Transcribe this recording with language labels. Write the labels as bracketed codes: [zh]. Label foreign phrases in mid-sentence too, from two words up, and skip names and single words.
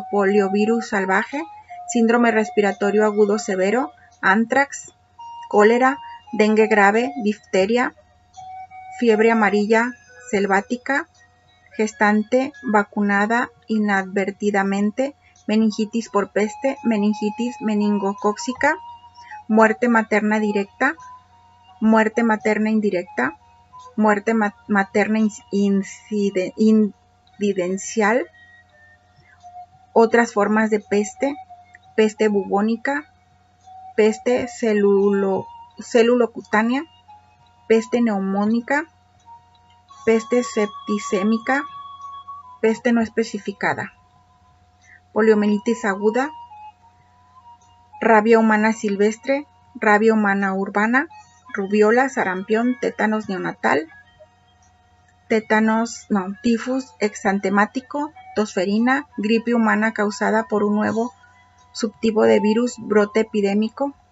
[es] poliovirus salvaje, síndrome respiratorio agudo severo, antrax, cólera, dengue grave, difteria, fiebre amarilla selvática, gestante vacunada inadvertidamente, meningitis por peste, meningitis meningocócica, muerte materna directa, muerte materna indirecta, muerte materna incidencial, otras formas de peste, peste bubónica, peste celulocutánea, peste neumónica, peste septicémica, peste no especificada, poliomielitis aguda, rabia humana silvestre, rabia humana urbana, rubiola, sarampión, tétanos neonatal, tifus exantemático, tosferina, gripe humana causada por un nuevo subtipo de virus, brote epidémico,